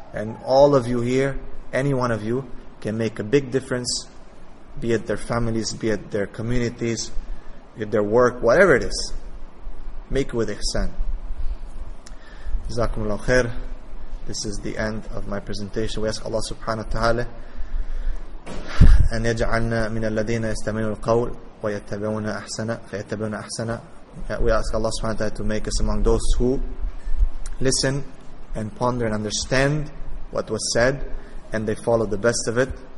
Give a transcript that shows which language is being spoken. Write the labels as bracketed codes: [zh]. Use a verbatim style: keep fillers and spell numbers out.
[en] And all of you here, any one of you, can make a big difference, be it their families, be it their communities, be it their work, whatever it is. Make it with ihsan. Jazakumullah khair. This is the end of my presentation. We ask Allah subhanahu wa ta'ala [ar] أن يجعلنا من الذين يستمعون القول ويتبعون أحسنه فيتبعون أحسنه. [en] We ask Allah subhanahu wa ta'ala to make us among those who listen and ponder and understand what was said, and they follow the best of it.